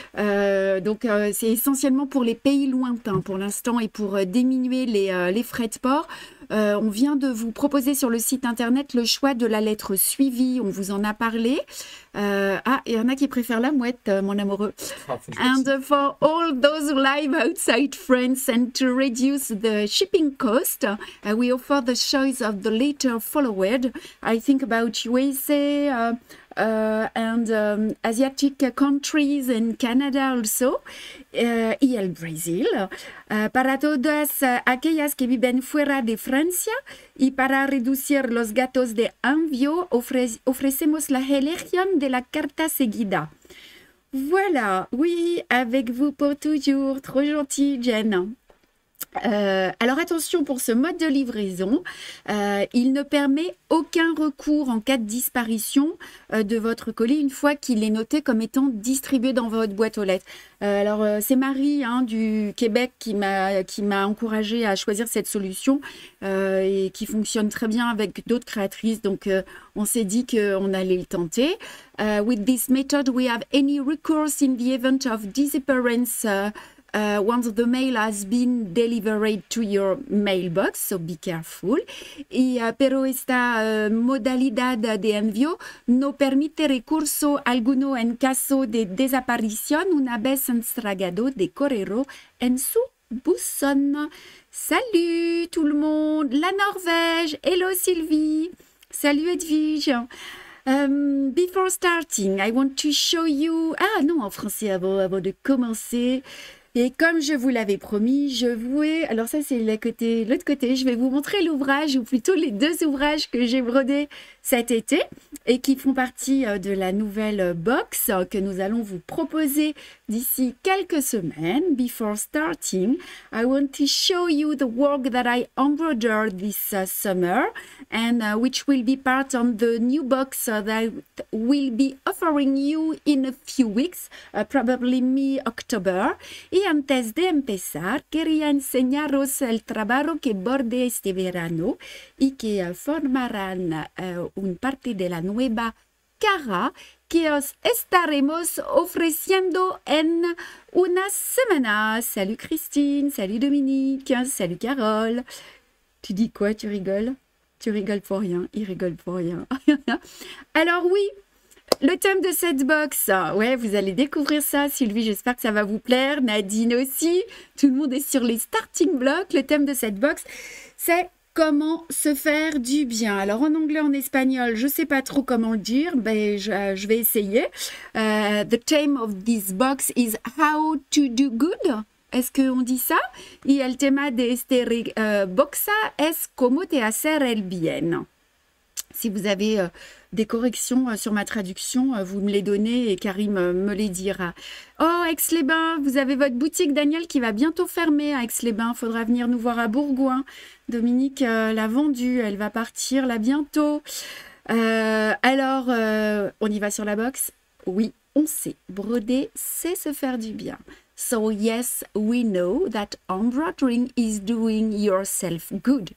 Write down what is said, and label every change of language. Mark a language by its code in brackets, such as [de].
[fr] Donc, c'est essentiellement pour les pays lointains pour l'instant et pour diminuer les frais de port. On vient de vous proposer sur le site internet le choix de la lettre suivie. On vous en a parlé. Il y en a qui préfèrent la mouette, mon amoureux. [en] And for all those live outside France and to reduce the shipping cost, we offer the choice of the letter followed. I think about USA and Asiatic countries and Canada also, [es] y el Brasil. Para todas aquellas que viven fuera de Francia y para reducir los gastos de envío, ofrecemos la elección de la carta seguida. [fr] Voilà, oui, avec vous pour toujours. Trop gentil, Jen. Alors attention pour ce mode de livraison, il ne permet aucun recours en cas de disparition de votre colis une fois qu'il est noté comme étant distribué dans votre boîte aux lettres. Alors c'est Marie du Québec qui m'a encouragée à choisir cette solution et qui fonctionne très bien avec d'autres créatrices, donc on s'est dit qu'on allait le tenter. [en] With this method we have any recourse in the event of disappearance once the mail has been delivered to your mailbox, so be careful. [es] Pero esta modalidad de envío no permite recurso alguno en caso de desaparición una vez entregado de correo en su buzón. [fr] Salut tout le monde, la Norvège, hello Sylvie, salut Edwige. [en] Before starting, I want to show you... [fr] Ah non, en français avant de commencer... Et comme je vous l'avais promis, alors ça c'est l'autre côté, je vais vous montrer l'ouvrage, ou plutôt les deux ouvrages que j'ai brodés cet été et qui font partie de la nouvelle box que nous allons vous proposer d'ici quelques semaines. [en] Before starting, I want to show you the work that I embroidered this summer and which will be part of the new box that will be offering you in a few weeks, probably mid-October. [es] Y antes de empezar, quería enseñaros el trabajo que bordé este verano y que formarán una parte de la nueva cara que os estaremos ofreciendo en una semana. [fr] Salut Christine, salut Dominique, salut Carole. Tu dis quoi? Tu rigoles? Tu rigoles pour rien, il rigole pour rien. Alors oui, le thème de cette box, ouais, vous allez découvrir ça. Sylvie, j'espère que ça va vous plaire. Nadine aussi. Tout le monde est sur les starting blocks. Le thème de cette box, c'est comment se faire du bien. Alors en anglais, en espagnol, je ne sais pas trop comment le dire, mais je vais essayer. [en] The theme of this box is how to do good. [fr] Est-ce qu'on dit ça? [es] Y el tema de este boxa es cómo te hacer el bien. [fr] Si vous avez des corrections sur ma traduction, vous me les donnez et Karim me les dira. Oh, Aix-les-Bains, vous avez votre boutique, Daniel, qui va bientôt fermer à Aix-les-Bains. Il faudra venir nous voir à Bourgoin. Dominique l'a vendue, elle va partir là bientôt. Alors, on y va sur la box? Oui, on sait. Broder, c'est se faire du bien. [en] So yes, we know that embroidering is doing yourself good.